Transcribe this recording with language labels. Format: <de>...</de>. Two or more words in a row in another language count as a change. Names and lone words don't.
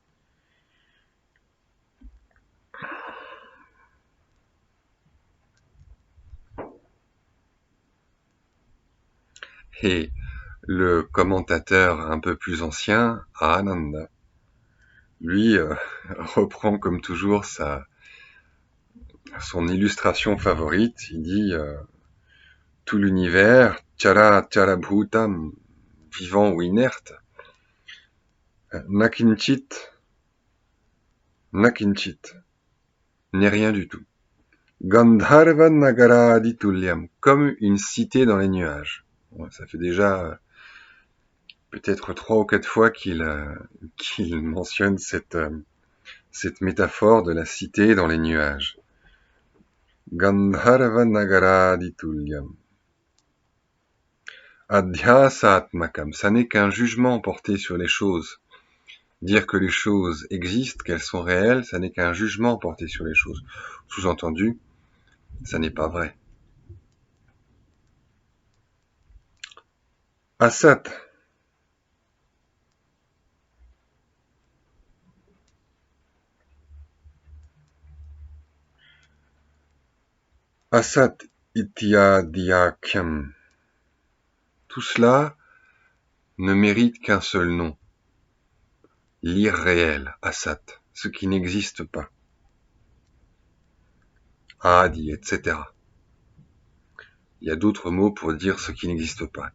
<fr>Et le commentateur un peu plus ancien, Ananda, lui reprend comme toujours son illustration favorite. Il dit tout l'univers,</fr> <sa>चराचर भूतम्,</sa> <fr>vivant ou inerte, nakinchit, n'est rien du tout.</fr> <sa>गन्धर्वनगरादि तुल्यम्,</sa> <fr>comme une cité dans les nuages. Bon, ça fait déjà peut-être 3 ou 4 fois qu'il mentionne cette métaphore de la cité dans les nuages.</fr> <sa>गन्धर्वनगरादि तुल्यम्.</sa> <fr>Adhyasatmakam, ça n'est qu'un jugement porté sur les choses. Dire que les choses existent, qu'elles sont réelles, ça n'est qu'un jugement porté sur les choses. Sous-entendu, ça n'est pas vrai. Asat.</fr> <sa>असत् इत्याख्यम्.</sa> <fr>Tout cela ne mérite qu'un seul nom. L'irréel, asat, ce qui n'existe pas. Adi, etc. Il y a d'autres mots pour dire ce qui n'existe pas.</fr>